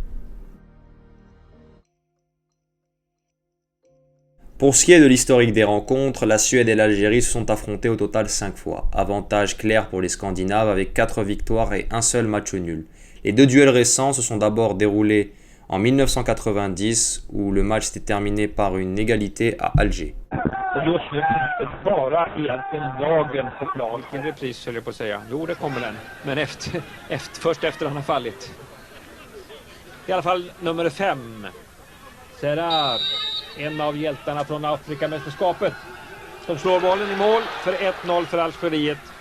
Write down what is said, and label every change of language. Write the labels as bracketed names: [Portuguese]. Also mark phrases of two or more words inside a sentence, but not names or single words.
[French] Pour ce qui est de l'historique des rencontres, la Suède et l'Algérie se sont affrontées au total 5 fois. Avantage clair pour les Scandinaves avec 4 victoires et un seul match nul. Les deux duels récents se sont d'abord déroulés en 1990 où le match s'était terminé par une égalité à Alger. [Swedish] Bara egentligen dagen på plan. Vilken repris höll jag på att säga. Jo, det kommer den. Men först efter han har fallit. I alla fall nummer 5. Serrar. En av hjältarna från Afrikamästerskapet. Som slår bollen i mål för 1-0 för Algeriet.